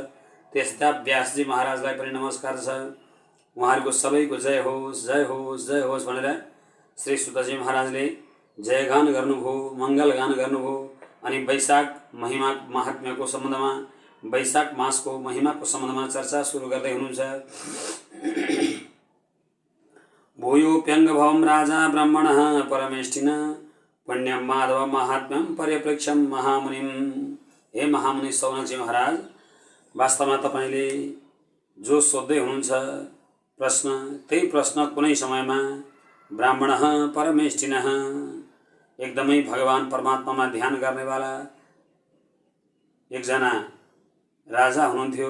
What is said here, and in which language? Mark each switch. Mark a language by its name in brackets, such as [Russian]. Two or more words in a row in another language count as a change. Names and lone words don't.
[Nepali] त्यस्ता व्यासजी महाराजलाई पनि नमस्कार छ। उहाँहरूको सबैको जय होस् जय होस् जय होस् भनेर श्री सुतजी महाराजले जयगान गर्नुभयो, मङ्गलगान गर्नुभयो। अनि वैशाख महिमा महात्म्यको सम्बन्धमा वैशाख मासको महिमाको सम्बन्धमा चर्चा सुरु गर्दै हुनुहुन्छ। [Sanskrit] भूयोप्यङ्गभवं राजा ब्राह्मणः परमेष्ठिन पुण्यं माधव महात्म्यं पर्यप्रेक्षं महामुनिम। [Nepali] हे महामुनि सौनकजी महाराज, वास्तवमा तपाईले जो सोध्दै हुनुहुन्छ प्रश्न, त्यही प्रश्न कुनै समयमा [Sanskrit] ब्राह्मणः परमेष्ठिनः [Nepali] एकदमै भगवान परमात्मामा ध्यान गर्नेवाला एकजना राजा हुनुहुन्थ्यो।